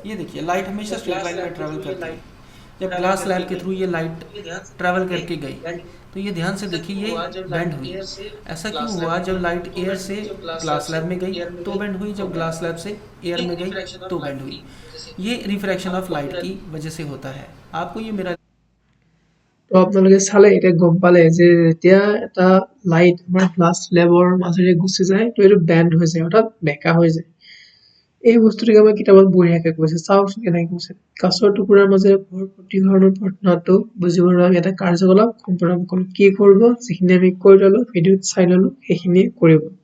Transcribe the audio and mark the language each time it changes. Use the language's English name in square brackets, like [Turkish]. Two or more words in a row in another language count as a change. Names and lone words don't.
[Hindi] ये देखिए लाइट हमेशा [English] straight line [Hindi] में ट्रैवल करती है। जब [English] glass slab [Hindi] के थ्रू ये लाइट ट्रैवल करके गई तो ये ध्यान से देखिए ये बेंड हुई। ऐसा क्यों हुआ? जब लाइट एयर से [English] glass slab [Hindi] में गई तो बेंड हुई, जब [English] glass slab [Hindi] से एयर में गई तो बेंड हुई। ये [English] refraction of light [Hindi] की वजह से होता है। आपको ये मेरा [Assamese] তো আপোনালোকে চালে এতিয়া গম পালে যে যেতিয়া এটা লাইট আমাৰ [English] glass slab [Assamese] মাজেৰে গুচি যায় তো এইটো বেণ্ড হৈ যায় অৰ্থাৎ বেঁকা হৈ যায় এই বস্তুটোকে আমাৰ কিতাপত বঢ়িয়াকে কৈছে চাওকচোন কেনেকে কৈছে কাঁচৰ টুকুৰাৰ মাজেৰে পোহৰ প্ৰতিফলনৰ ঘটনাটো বুজিবলৈ আমি এটা কাৰ্যকলাপ সম্পন্ন কৰোঁ কি কৰিব যিখিনি আমি কৰি ললো ভিডিঅ'ত চাই ললো সেইখিনি কৰিব